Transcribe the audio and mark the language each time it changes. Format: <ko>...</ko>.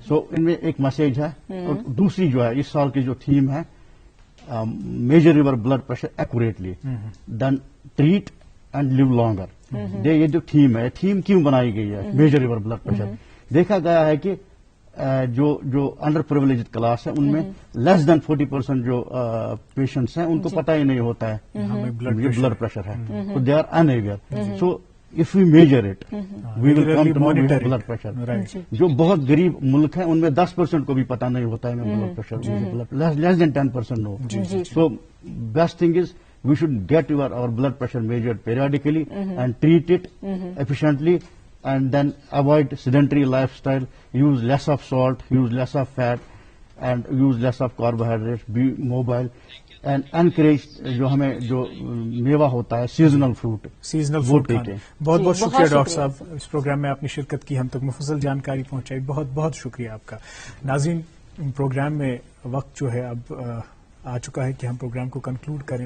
<ur>سو ان میں ایک میسج ہے. اور دوسری جو ہے اس سال کی جو تھیم ہے</ur> <en>Measure your blood pressure accurately then treat and live longer.</en> <ur>یہ جو تھیم ہے تھیم کیوں بنائی گئی ہے</ur> <en>Measure your blood pressure?</en> <ur>دیکھا گیا ہے کہ جو انڈر پرولیجڈ کلاس ہے ان میں</ur> <en>less than</en> <ur>40% جو پیشنٹس ہیں ان کو پتہ ہی نہیں ہوتا ہے بلڈ پریشر ہے.</ur> <en>تو they are unaware. So if we measure it we will come to know we have blood pressure.</en> <ur>جو بہت غریب ملک ہیں ان میں 10% کو بھی پتہ نہیں ہوتا ہے blood pressure.</ur> <en>less than 10% know. So best thing is we should get our blood pressure measured periodically and treat it efficiently, and then avoid sedentary lifestyle, use less of salt, use less of fat, and use less of carbohydrates, be mobile. And encourage</en> <ur>جو ہمیں جو میوہ ہوتا ہے seasonal fruit seasonal food کھانا. بہت بہت شکریہ ڈاکٹر صاحب, اس پروگرام میں آپ نے شرکت کی, ہم تک مفصل جانکاری پہنچائی, بہت بہت شکریہ آپ کا. ناظرین, پروگرام میں وقت جو ہے اب آ چکا ہے کہ ہم پروگرام کو کنکلوڈ کریں.</ur>